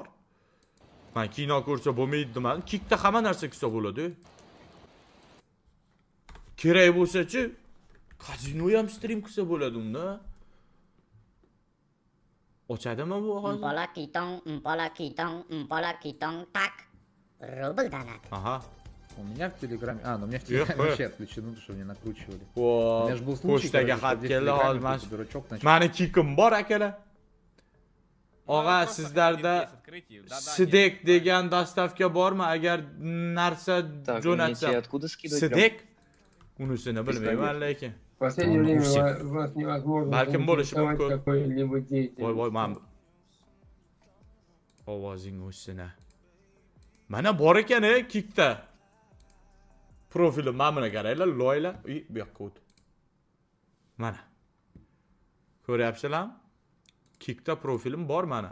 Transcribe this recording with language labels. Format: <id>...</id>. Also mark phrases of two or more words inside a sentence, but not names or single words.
<uz>Men kino ko'rsa bo'lmaydi dedim. Kickda hamma narsa ko'rsa bo'ladi. Kerak bo'lsa-chi, kazino ham stream qilsa bo'ladi unda. Ochadimi bu hozir? Mpala kitong,</uz> <ru>так. Рубль донат. Ага. У меня в Телеграме... ну у меня в Телеграме вообще отключено, потому что мне накручивали. У меня же был случай,</ru> <uz>pochtaga xat keldi hozir. Mani kikim bor akalar. Og'a, sizlarda Sidek degan dastavka bormi? Agar narsa jo'natsam. Sidek? Unisini bilmayman lekin.</uz> <ru>Последнее время вас невозможно</ru> <uz>Balkim bo'lishi mumkin.</uz> <ru>какой-либо деятельности.</ru> <uz>Voy, men ovozing o'ssin. Mana bor ekan kickda. Profilim mana buni qaranglar, loylar. Bu yoqqa o't. Mana. Ko'ryapsizlarmi? Kickda profilim bor mana.</uz>